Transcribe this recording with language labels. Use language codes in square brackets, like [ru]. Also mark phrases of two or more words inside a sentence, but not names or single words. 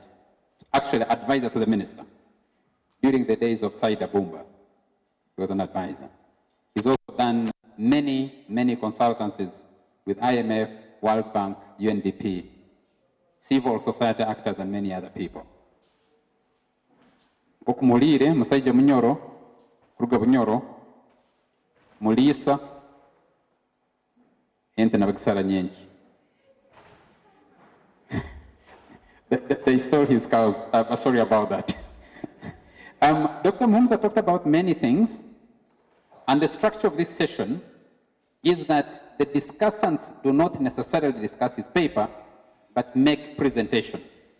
[en] Actually, advisor to the minister. During the days of Saida Bumba, he was an advisor. He's also done many consultancies with IMF, World Bank, UNDP, civil society actors, and many other people. [nyo] Okumulire, Musaija Munyoro, Kruga Bunyoro, Mulisa, ente na bakisala nyenji. [en] They stole his cows. Sorry about that. Dr. Muhumuza talked about many things, and the structure of this session is that the discussants do not necessarily discuss his paper, but make presentations.